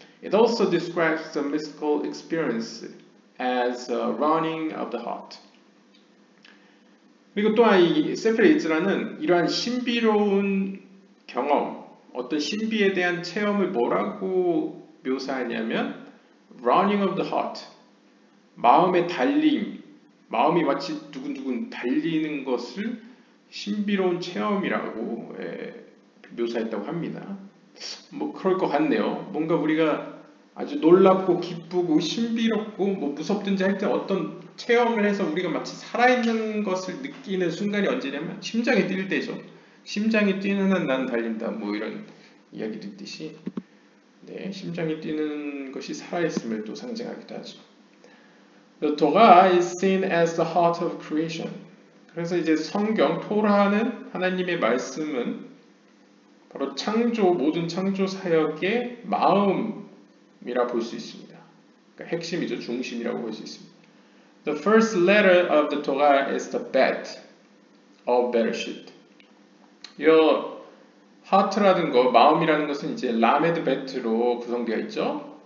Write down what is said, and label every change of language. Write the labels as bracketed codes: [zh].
[en] It also describes the mystical experience as a running of the heart. [ko] 그리고 또한 이 세페르 예지라는 이러한 신비로운 경험, 어떤 신비에 대한 체험을 뭐라고 묘사하냐면 [en] running of the heart, [ko] 마음의 달림, 마음이 마치 두근두근 달리는 것을 신비로운 체험이라고 묘사했다고 합니다. 뭐 그럴 것 같네요. 뭔가 우리가 아주 놀랍고 기쁘고 신비롭고 뭐 무섭든지 할 때 어떤 체험을 해서 우리가 마치 살아있는 것을 느끼는 순간이 언제냐면 심장이 뛸 때죠. 심장이 뛰는 한 난 달린다, 뭐 이런 이야기도 있듯이 네, 심장이 뛰는 것이 살아있음을 또 상징하기도 하죠. [en] The Torah is seen as the heart of creation. [ko] 그래서 이제 성경, 토라는 하나님의 말씀은 바로 창조, 모든 창조 사역의 마음이라 볼 수 있습니다. 그러니까 핵심이죠. 중심이라고 볼 수 있습니다. [en] The first letter of the Torah is the Bet of Bereshit. [ko] 이 하트라는 거, 마음이라는 것은 이제 라메드 베트로 구성되어 있죠.